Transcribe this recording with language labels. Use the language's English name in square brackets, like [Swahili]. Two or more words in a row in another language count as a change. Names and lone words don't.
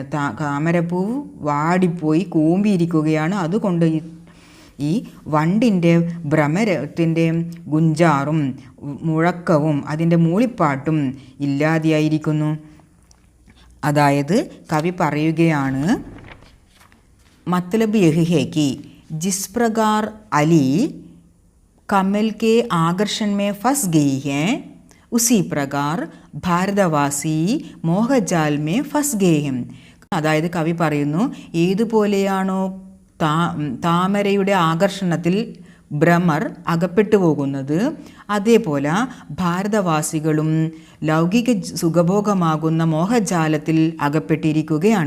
[Malayalam] താമരപ്പൂവ് വാടിപ്പോയി കൂമ്പിയിരിക്കുകയാണ്. അതുകൊണ്ട് ഈ വണ്ടിൻ്റെ ഭ്രമരത്തിൻ്റെ ഗുഞ്ചാറും മുഴക്കവും അതിൻ്റെ മൂളിപ്പാട്ടും ഇല്ലാതെയായിരിക്കുന്നു. അതായത് കവി പറയുകയാണ്, [Hindi] मतलब यही है कि जिस प्रकार अली कमल के आकर्षण में फंस गई है उसी प्रकार भारतवासी मोहजाल में फंस गए. [Malayalam] അതായത് കവി പറയുന്നു, ഏതുപോലെയാണോ താമരയുടെ ആകർഷണത്തിൽ ഭ്രമർ അകപ്പെട്ടു പോകുന്നത്, അതേപോലെ ഭാരതവാസികളും ലൗകിക സുഖഭോഗമാകുന്ന മോഹജാലത്തിൽ അകപ്പെട്ടിരിക്കുകയാണ്.